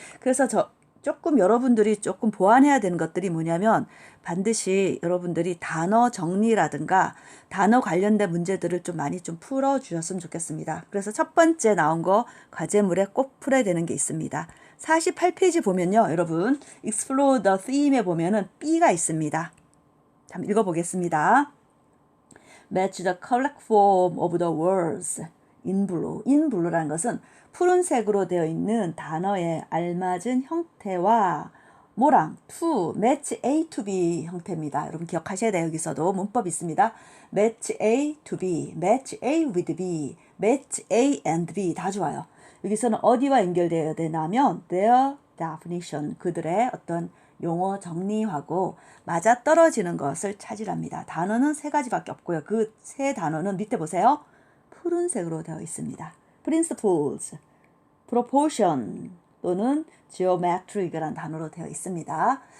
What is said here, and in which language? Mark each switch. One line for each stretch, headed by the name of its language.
Korean: 그래서 조금 여러분들이 조금 보완해야 되는 것들이 뭐냐면 반드시 여러분들이 단어 정리라든가 단어 관련된 문제들을 좀 많이 좀 풀어주셨으면 좋겠습니다. 그래서 첫 번째 나온 거 과제물에 꼭 풀어야 되는 게 있습니다. 48페이지 보면요. 여러분 Explore the Theme에 보면은 B가 있습니다. 한번 읽어보겠습니다.
English: Match the correct form of the words in blue. in blue
Korean: 라는 것은 푸른색으로 되어 있는 단어의 알맞은 형태와 뭐랑
English: to match A to B
Korean: 형태입니다. 여러분 기억하셔야 돼요. 여기서도 문법이 있습니다.
English: match A to B, match A with B, match A and B
Korean: 다 좋아요. 여기서는 어디와 연결되어야 되냐면
English: their definition,
Korean: 그들의 어떤 용어 정리하고 맞아떨어지는 것을 찾으랍니다. 단어는 세 가지밖에 없고요. 그 세 단어는 밑에 보세요. 푸른색으로 되어 있습니다. principles, proportion 또는 geometric이라는 단어로 되어 있습니다.